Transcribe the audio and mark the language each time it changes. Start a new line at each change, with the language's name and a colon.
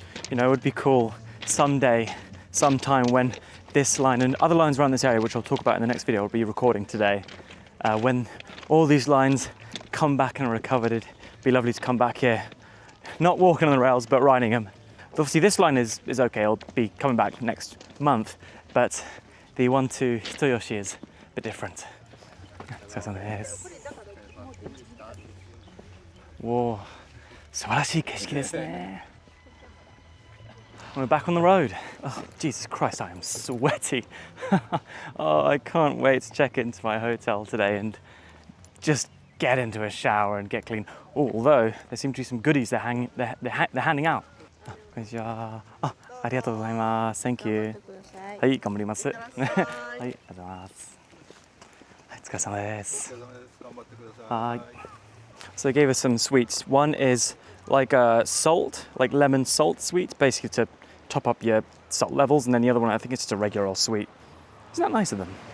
English: You know, it would be cool someday, sometime when this line and other lines around this area, which I'll talk about in the next video, I'll be recording today, when all these lines come back and are recovered, it'd be lovely to come back here, not walking on the rails, but riding them. Obviously this line is okay, I'll be coming back next month, but the one to Hitoyoshi is a bit different.
Japanese: Whoa, 素晴らしい景色ですね.
English: We're back on the road. Oh, Jesus Christ, I am sweaty. Oh, I can't wait to check into my hotel today and just get into a shower and get clean. Oh, although there seem to be some goodies they're handing out.
Japanese: Konnichiwa. Oh, ありがとうございます。
English: Thank you.
Japanese: はい、頑張ります。はい、ありがとうございます。はい、お疲れ様です。はい。
English: So they gave us some sweets. One is like a salt, like lemon salt sweet, basically to top up your salt levels, and then the other one, I think it's just a regular old sweet. Isn't that nice of them?